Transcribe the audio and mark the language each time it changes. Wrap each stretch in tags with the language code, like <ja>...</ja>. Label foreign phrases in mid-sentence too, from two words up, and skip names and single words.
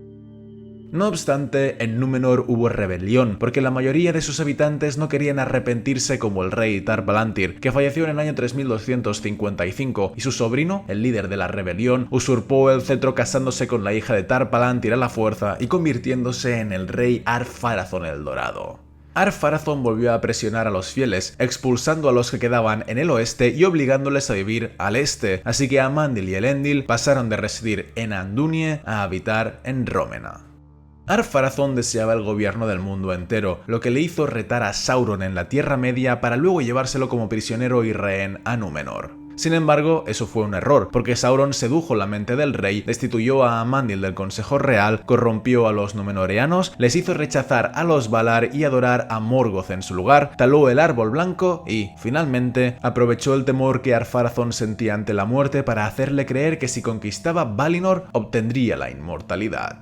<es>No obstante, en Númenor hubo rebelión, porque la mayoría de sus habitantes no querían arrepentirse como el rey Tar Palantir, que falleció en el año 3255, y su sobrino, el líder de la rebelión, usurpó el cetro casándose con la hija de Tar Palantir a la fuerza y convirtiéndose en el rey Ar-Pharazôn el Dorado. Ar-Pharazôn volvió a presionar a los fieles, expulsando a los que quedaban en el oeste y obligándoles a vivir al este, así que Amandil y Elendil pasaron de residir en Andunie a habitar en Rómena. Ar-Pharazôn deseaba el gobierno del mundo entero, lo que le hizo retar a Sauron en la Tierra Media para luego llevárselo como prisionero y rehén a Númenor. Sin embargo, eso fue un error, porque Sauron sedujo la mente del rey, destituyó a Amandil del Consejo Real, corrompió a los Númenoreanos, les hizo rechazar a los Valar y adorar a Morgoth en su lugar, taló el árbol blanco y, finalmente, aprovechó el temor que Ar-Pharazôn sentía ante la muerte para hacerle creer que si conquistaba Valinor, obtendría la inmortalidad.</es>